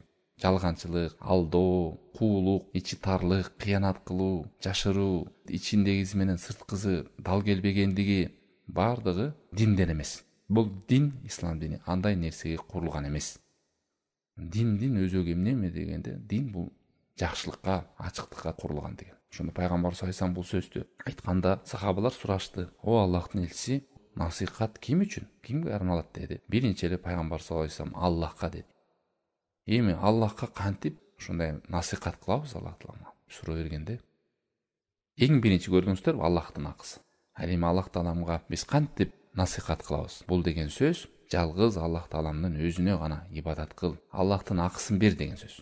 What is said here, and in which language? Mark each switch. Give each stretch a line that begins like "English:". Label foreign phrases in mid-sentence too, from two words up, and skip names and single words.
Kyrgyz: Жалганчылык, алдоо, куулук, ичи тарлык, кыянат кылуу, жашыруу, ичиндегиси менен сырткысы дал келбегендиги баардыгы динден эмес. Бул дин, ислам дини андай нерсеге курулган эмес. Диндин өзөгү эмне дегенде, дин бул жакшылыкка, ачыктыкка курулган деген. Ошондо Пайгамбар
Arabic: صلى الله عليه وسلم
Kyrgyz: бул сөздү айтканда сахабалар сурашты: "О Аллахтын элчиси, насихат ким үчүн? Кимге арналат?" деди. Биринчи эле Пайгамбар
Arabic: صلى الله عليه وسلم
Kyrgyz: Аллахка деди. Эми Аллахка кантип ушундай насихат кылабыз Аллах Тааламга? Суроо бергенде эң биринчи көргөнсүздөр Аллахтын акысы. Ал эми Аллах Тааламга биз кантип насихат кылабыз. Бул деген сөз жалгыз Аллах Тааламдын өзүнө гана ибадат кыл, Аллахтын акысын бер деген сөз.